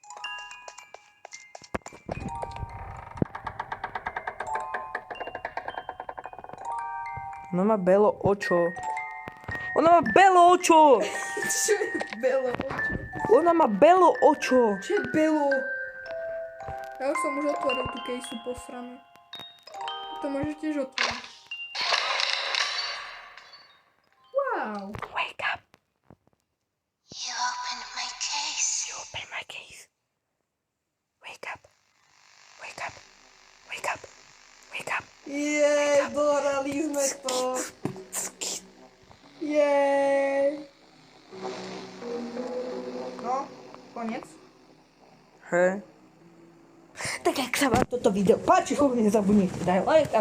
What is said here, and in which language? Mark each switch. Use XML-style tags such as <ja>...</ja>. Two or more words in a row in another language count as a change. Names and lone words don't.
<sk>Ona má belo očo. Ona má belo očo! Čo je belo očo? Ona má belo očo! Čo je belo? Ja už som už otvoril tú kejsu posranú. To môžeš tiež otvoriť.</sk> <en>Wow. Wake up! You opened my case. You open my case. Wake up! Wake up! Wake up! Wake up!</en> <sk>Jej, dorali sme to. Jej. No, koniec. Hej. Tak jak sa vám toto video páči, nezabudnite daj like a</sk>